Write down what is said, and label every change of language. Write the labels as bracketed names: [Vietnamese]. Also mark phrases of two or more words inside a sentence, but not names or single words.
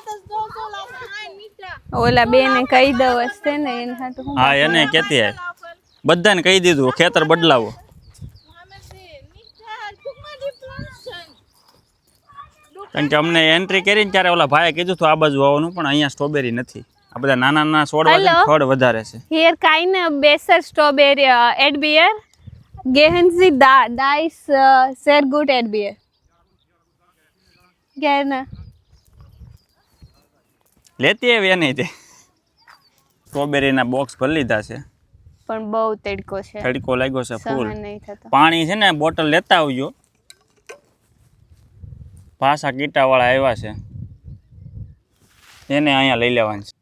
[Gujarati] ઓલા બેને કહી દઉં હશે ને એને હાટું હું હા એને કહેતી હે, બધાને કહી દીધું ખેતર બદલાવો. કારણ કે અમને એન્ટ્રી કરીને ત્યારે ઓલા ભાઈએ કીધું હતું આ બાજુ આવવાનું, પણ અહીંયા સ્ટ્રોબેરી નથી. આ બધા નાના નાના છોડવા છે, ખડ વધારે છે. [German] Hier keine besser Strawberry Erdbeer. Gehen Sie da ist sehr gut Erdbeer. Gerne. [Gujarati] લેતી આવી નહીં તે સ્ટ્રોબેરીના બોક્સ ભરી લીધા છે. પણ બહુ તડકો છે, તડકો લાગ્યો છે ફૂલ. સહન નહીં થતો. પાણી છે ને બોટલ લેતા આવજો. પાછા કીટાવાળા આવ્યા છે એને અહીંયા લઈ લેવાનું છે.